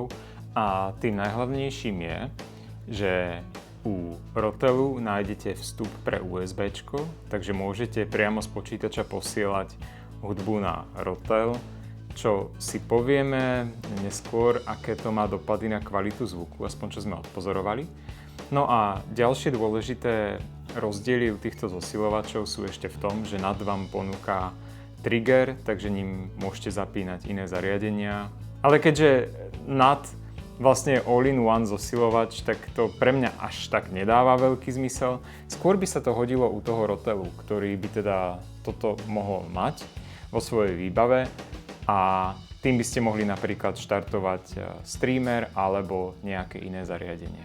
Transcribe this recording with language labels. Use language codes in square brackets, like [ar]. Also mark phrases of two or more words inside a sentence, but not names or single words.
[sk] A tým najhlavnejším je, že u Rotelu nájdete vstup pre USBčko, takže môžete priamo z počítača posielať hudbu na Rotel, čo si povieme neskôr, aké to má dopady na kvalitu zvuku, aspoň čo sme odpozorovali. No a ďalšie dôležité rozdiely u týchto zosilovačov sú ešte v tom, že NAD vám ponúka trigger, takže ním môžete zapínať iné zariadenia. Ale keďže NAT vlastne je [en] all-in-one [sk] zosilovač, tak to pre mňa až tak nedáva veľký zmysel. Skôr by sa to hodilo u toho Rotelu, ktorý by teda toto mohol mať vo svojej výbave a tým by ste mohli napríklad štartovať streamer alebo nejaké iné zariadenie.